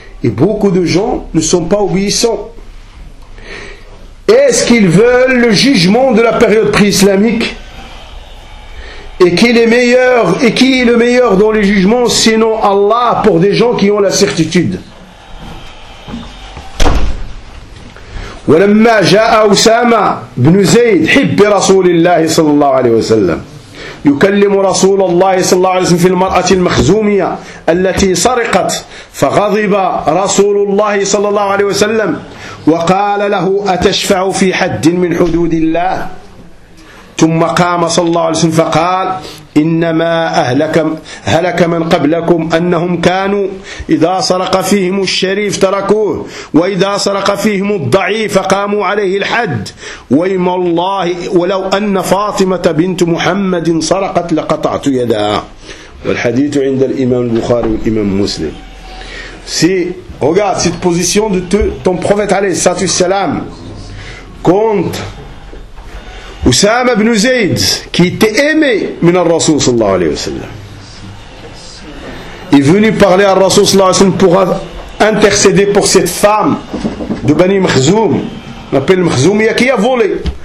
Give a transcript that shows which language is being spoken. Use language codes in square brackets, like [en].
[fr] Et beaucoup de gens ne sont pas obéissants. Est-ce qu'ils veulent le jugement de la période pré-islamique? Et qui est meilleur, et qui est le meilleur dans les jugements sinon Allah pour des gens qui ont la certitude? [ar] ولما جاء أسامة بن زيد حب رسول الله صلى الله عليه وسلم يكلم رسول الله صلى الله عليه وسلم في المرأة المخزومية التي سرقت فغضب رسول الله صلى الله عليه وسلم وقال له أتشفع في حد من حدود الله ثم قام صلى الله عليه وسلم فقال إنما هلك من قبلكم أنهم كانوا إذا سرق فيهم الشريف تركوه وإذا سرق فيهم الضعيف قاموا عليه الحد وإما الله ولو أن فاطمة بنت محمد سرقت لقطعت يدها والحديث عند الإمام البخاري والإمام مسلم [fr] سي regarde cette position de ton prophète [ar] عليه الصلاة والسلام [fr] contre Oussama ibn Zayd, qui était aimé min al-Rasul sallallahu alayhi wa sallam, est venu parler à Rasul sallallahu alayhi wa sallam pour intercéder pour cette femme de Bani Makhzoum, on appelle Makhzoumia, qui a volé.